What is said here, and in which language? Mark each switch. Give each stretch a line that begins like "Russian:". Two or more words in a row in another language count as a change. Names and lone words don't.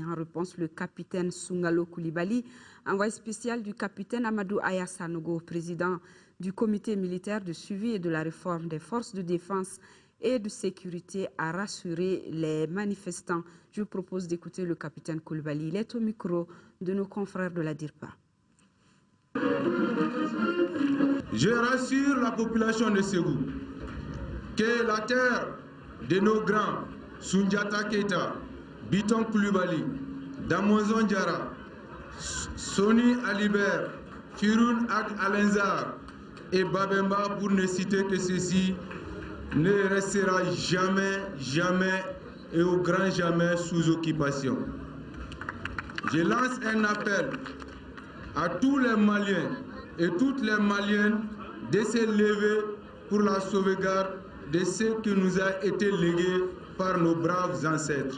French: En réponse, le capitaine Sungalo Koulibaly, envoyé spécial du capitaine Amadou Aya Sanogo, président du comité militaire de suivi et de la réforme des forces de défense et de sécurité, a rassuré les manifestants. Je vous propose d'écouter le capitaine Koulibaly. Il est au micro de nos confrères de la DIRPA. Je rassure la population de Ségou que la terre de nos grands, Soundiata Keita, Biton Koulibaly, Damonzon Diarra, Soni Alibert, Firoun Ak Alenzar et Babemba, pour ne citer que ceci, ne restera jamais, jamais et au grand jamais sous occupation. Je lance un appel à tous les Maliens et toutes les Maliennes de se lever pour la sauvegarde de ce qui nous a été légué par nos braves ancêtres.